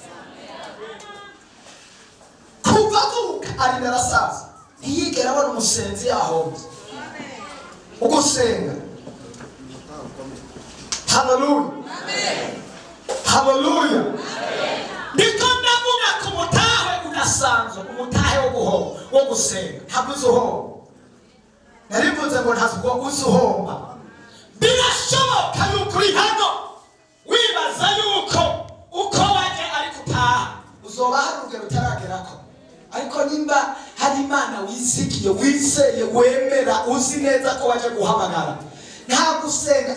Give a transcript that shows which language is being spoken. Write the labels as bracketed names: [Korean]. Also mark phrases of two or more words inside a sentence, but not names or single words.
[Rundi] Kuva avuka ari narasaza ntiyigera abona umusenzi yahombye. Ugusenga. Haleluya. Haleluya. Ndiko ndavuga ku mutahe udasanzwe, umutahe wo gusenga. Ntabwo uzuhomba. Narivuze ngo ntabwo uzuhomba. Birashoboka yuko uri hano wibaza yuko uko waje ariko utaha uzoba hari urugero utaragerako. Ariko nimba hari Imana wizigiye, wizeye, wemera, uzi neza ko waje guhamagara, nta gusenga.